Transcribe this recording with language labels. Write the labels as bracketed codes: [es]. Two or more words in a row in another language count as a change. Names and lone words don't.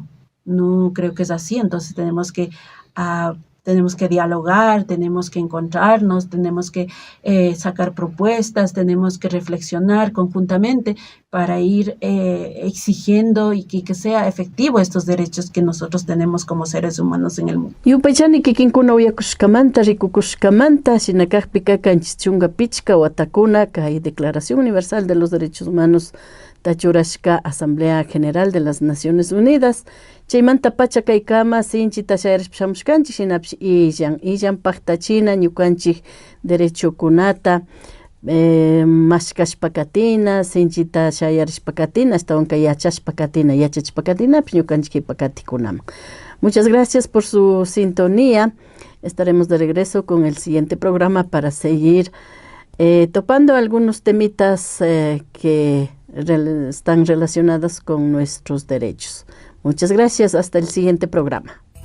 [es] No creo que es así, entonces tenemos que dialogar, tenemos que encontrarnos, tenemos que sacar propuestas, tenemos que reflexionar conjuntamente para ir exigiendo y que sea efectivo estos derechos que nosotros tenemos como seres humanos en el mundo. [qu] Yupaychani kikinkuna uyakushkamanta, rikukushkamanta, shinakajpika kanchichunga pichka watakuna, kay Declaración Universal de los Derechos Humanos, Tachurashka Asamblea General de las Naciones Unidas. Chaymanta pacha kaykama sinchi tashayarishpamushkanchik shinapish illan paktachina ñukanchik derechokunata mashkashpakatina sinchita shayarishpakatina ashtawanka yachachpakatina ñukanchik pakatikunaman. [es] Muchas gracias por su sintonía. Estaremos de regreso con el siguiente programa para seguir topando algunos temitas que están relacionados con nuestros derechos. Muchas gracias. Hasta el siguiente programa.